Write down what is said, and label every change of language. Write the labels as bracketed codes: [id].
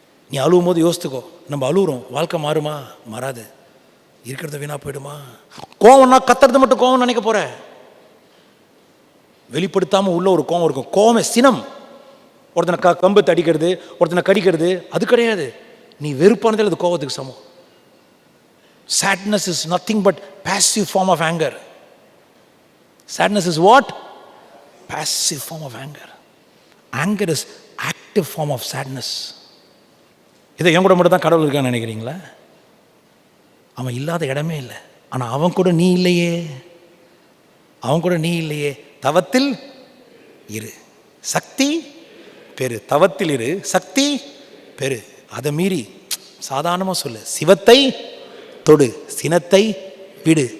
[ta] நீ அழுவும் போது யோசித்துக்கோ, நம்ம அழுவுறோம், வாழ்க்கை மாறுமா? மாறாது. இருக்கிறத வீணா போயிடுமா? கோவம்னா கத்துறது மட்டும் கோவம் நினைக்க போற, வெளிப்படுத்தாம உள்ள ஒரு கோவம் இருக்கும். கோவமே சினம். ஒருத்தனை கம்பு தடிக்கிறது, ஒருத்தனை கடிக்கிறது, அது கிடையாது. நீ வெறுப்பானதில் அது கோவத்துக்கு சமம். [en] Sadness is nothing but passive form of anger. Sadness is what? Passive form of anger. Anger is active form of sadness. [ta] இதை என் கூட மட்டும் தான் கடவுள் இருக்கான்னு நினைக்கிறீங்களா? அவன் இல்லாத இடமே இல்லை. ஆனால் அவன் கூட நீ இல்லையே, அவன் கூட நீ இல்லையே. தவத்தில் இரு, சக்தி பெரு. தவத்தில் இரு, சக்தி பெரு. அதை மீறி சாதாரணமாக சொல்லு, சிவத்தை தொடு, சினத்தை விடு.